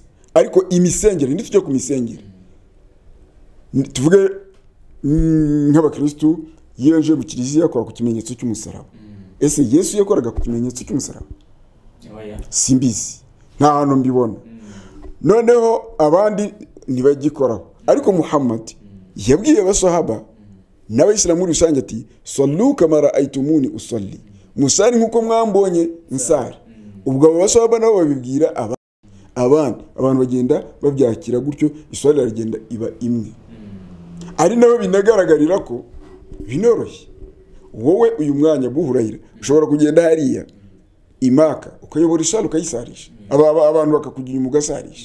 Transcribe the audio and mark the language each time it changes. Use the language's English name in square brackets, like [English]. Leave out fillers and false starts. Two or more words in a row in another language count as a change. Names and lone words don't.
[Kinyarwanda] Ariko imisengere nitujya ku misengere, tuvuge nk'abakristo yeje mu kiliziya akora ku kimenyetso cy'umusaraba. Ese Yesu yakoraga ku kimenyetso cy'umusaraba? Simbizi, nta hantu mbibona. Noneho abandi ntibagikoraho. Ariko Muhammad yabwiye abasahaba n'abayisilamu muri rusange ati [Arabic] صلوا كما رأيتموني أصلي, [Kinyarwanda] musari nkuko mwambonye nsari. Ubwo abo basahaba nabo babibwira abantu bagenda babyakira gutyo, iswali rigenda iba imwe. Ari nabo binagaragarira ko binoroshye. Wowe uyu mwanya buhurayira ushobora kugenda hariya imaka ukayobora iswali ukayisarisha, abantu bakakugira umugasarisha.